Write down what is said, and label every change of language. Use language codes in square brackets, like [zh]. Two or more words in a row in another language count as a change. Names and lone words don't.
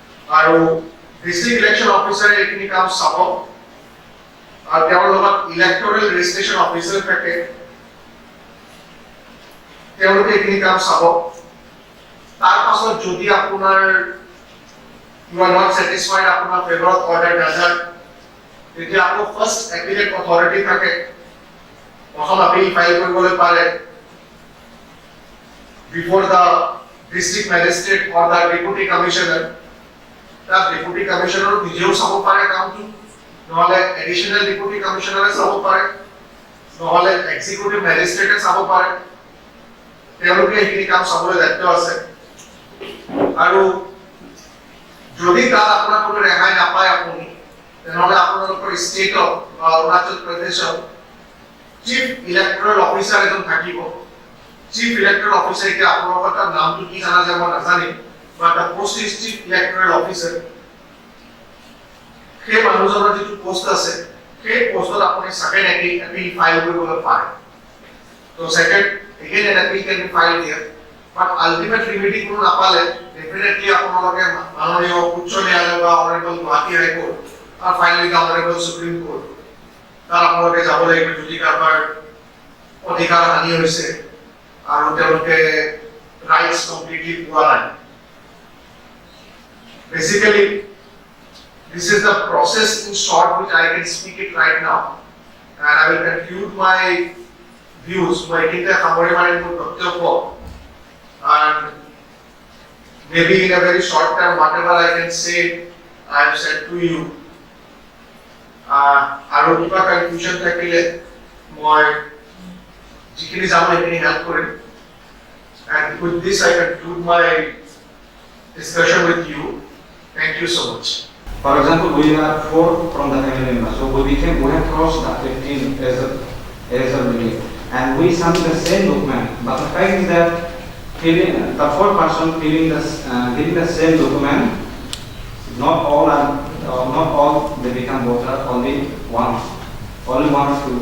[as] আৰু [en] district election officer [as] এইখিনি কাম চাব আৰু তেওঁৰ লগত [en] electoral registration officer [as] থাকে তেওঁলোকে এইখিনি কাম চাব তাৰ পাছত যদি আপোনাৰ [en] you are not satisfied [as] আপোনাৰ ফেভৰত অৰ্ডাৰ নাযায় তেতিয়া আকৌ [en] first appellate authority [as] থাকে প্ৰথম আপিল ফাইল কৰিবলৈ পাৰে [en] before the district magistrate or the deputy commissioner the deputy commissioner [as] নিজেও চাব পাৰে কামটো নহলে [en] এডিশনাল deputy commissioner [as] চাব পাৰে নহলে [en] executive magistrate [as] চাব পাৰে তেওঁলোকে এইখিনি কাম চাবলৈ দায়িত্ব আছে আৰু যদি তাত আপোনাৰ কোনো ৰেহাই নাপায় আপুনি তেনেহলে আপোনালোকৰ ষ্টেটত বা অৰুণাচল প্ৰদেশত [en] chief electoral officer [as] এজন থাকিব [en] chief electoral officer [as] কি আপোনালোকৰ তাৰ নামটো কি জানা যায় মই নাজানিম বা তাৰ [en] post is chief electoral officer [as] সেই মানুহজনৰ যিটো পোষ্ট আছে সেই পোষ্টত আপুনি [en] second appeal file [as] কৰিবলৈ পাৰে তো [en] second again an appeal can be filed here but ultimate remedy [as] কোনো নাপালে definitely আপোনালোকে মাননীয় উচ্চ ন্যায়ালয় বা অনাৰেবল গুৱাহাটী হাই কোৰ্ট আর [en] finally the Honourable Supreme Court [as] তার আপোনালোকে যাব লাগিব যদি কাৰোবাৰ অধিকাৰ হানি হৈছে আৰু তেওঁলোকে [en] rights completely [as] পোৱা নাই [en] বেসিক্যালি this is the process in short which I can speak it right now and I will conclude my views [as] মই এইখিনিতে সামৰি মাৰিম মোৰ বক্তব্য [en] and maybe in a very short time whatever I can say I have said to you [as] আৰু কিবা কনফিউজন থাকিলে মই যিখিনি জানো এইখিনি হেল্প কৰিম [en] and with this I conclude my discussion with you. Thank you so much. For example, we are 4 from the family members, so we have crossed the 15 as a unit, and we submit the same document. But the fact is that the 4 person giving the same document, not all they become voter, only one or two.